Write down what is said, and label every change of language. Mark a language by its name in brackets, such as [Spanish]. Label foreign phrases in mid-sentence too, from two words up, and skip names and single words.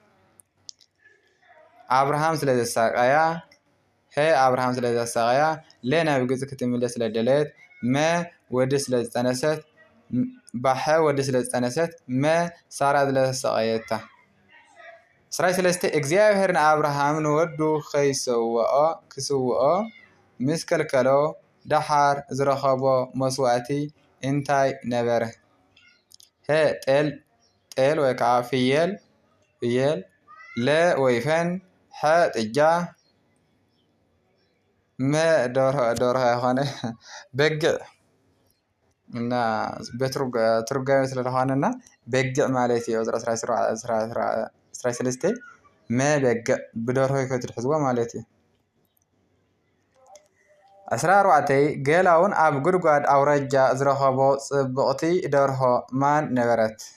[Tigrinya] አብርሃም ስለዘሳቀያ ሄ አብርሃም ስለዘሳቀያ ለ ናብ ግብጽ ክትምለስ ስለደለት መ ወዲ ስለዝጠነሰት ባሐ ወዲ ስለዝጠነሰት መ ሳራ ስለዘሳቀየታ 13 እግዚአብሔር ንአብርሃም ንወዱ ከይሰውኦ ክስውኦ ምስ ከልከሎ ዳሓር ዝረኸቦ መስዋዕቲ እንታይ ነበረ? ሄ ጤል ወይ ከዓ ፍየል ለ ወይፈን ሐ ጥጃ መ ደርሆ የሆነ በግዕ [Amharic] እና በትርጓሜ ስለሆነና [Tigrinya] በግዕ ማለት እዩ። 13 መ በግዕ ብደርሆ ይከትሕዝዎ ማለት እዩ። 14 ገላውን ኣብ ጉድጓድ ኣውራጃ ዝረኸቦ ጽብቕቲ ደርሆ ማን ነበረት?